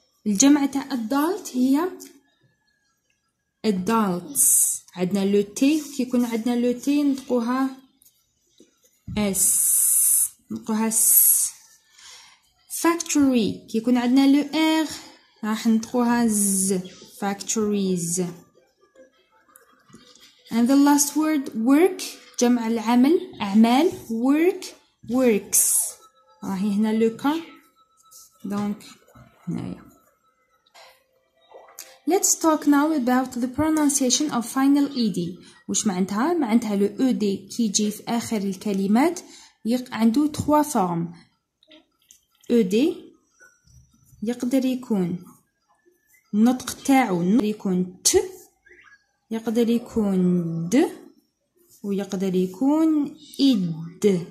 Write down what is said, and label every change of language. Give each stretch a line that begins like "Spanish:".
Arabic: الجمع تاع adult هي adults. عندنا لو تي كي يكون عندنا لو تي نطقوها اس نطقوها س. factory كي يكون عندنا لو ار راح نطقوها ز factories.
English: and the last word work
Arabic: جمع العمل أعمال
English: work works.
Arabic: راهي هنا لو كا دونك هنايا.
English: Let's talk now about the pronunciation of final ed.
Arabic: وش معناتها لو ed كي يجي في آخر الكلمات عنده 3 formes. ed يقدر يكون النطق تاعو يكون ت، يقدر يكون د، ويقدر يكون id.